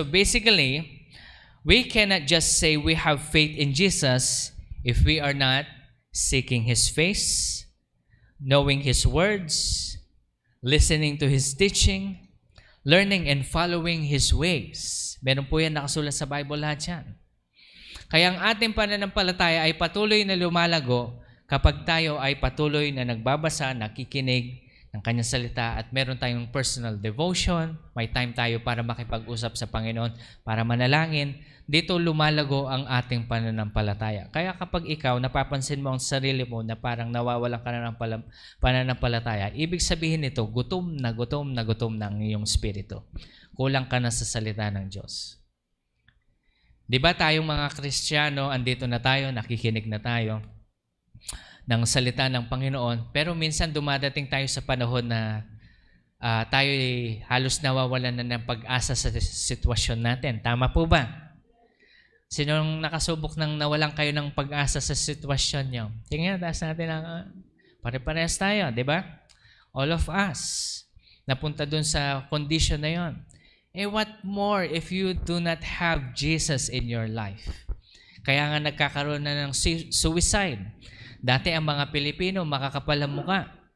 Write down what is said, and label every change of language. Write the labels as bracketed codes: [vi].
[en] So, basically, we cannot just say we have faith in Jesus if we are not seeking His face, knowing His words, listening to His teaching, learning and following His ways. [tl] Meron po yan nakasulat sa Bible lahat yan. Kaya ang ating pananampalataya ay patuloy na lumalago kapag tayo ay patuloy na nagbabasa, nakikinig ng Kanyang salita at meron tayong personal devotion, may time tayo para makipag-usap sa Panginoon, para manalangin. Dito lumalago ang ating pananampalataya. Kaya kapag ikaw napapansin mo ang sarili mo na parang nawawalan ka na ng pananampalataya, ibig sabihin nito, gutom na ang iyong spirito. Kulang ka na sa salita ng Diyos. Di ba tayong mga Kristiyano, andito na tayo, nakikinig na tayo ng salita ng Panginoon, pero minsan dumadating tayo sa panahon na tayo halos nawawalan na ng pag-asa sa sitwasyon natin. Tama po ba? Sinong nakasubok ng nawalan kayo ng pag-asa sa sitwasyon nyo? Tingnan, taas natin ang pare-parehas tayo, di ba? [en] All of us [tl] napunta dun sa condition na yon. [en] What more if you do not have Jesus in your life? [tl] Kaya nga nagkakaroon na ng suicide. Dati ang mga Pilipino, makakapal ang muka.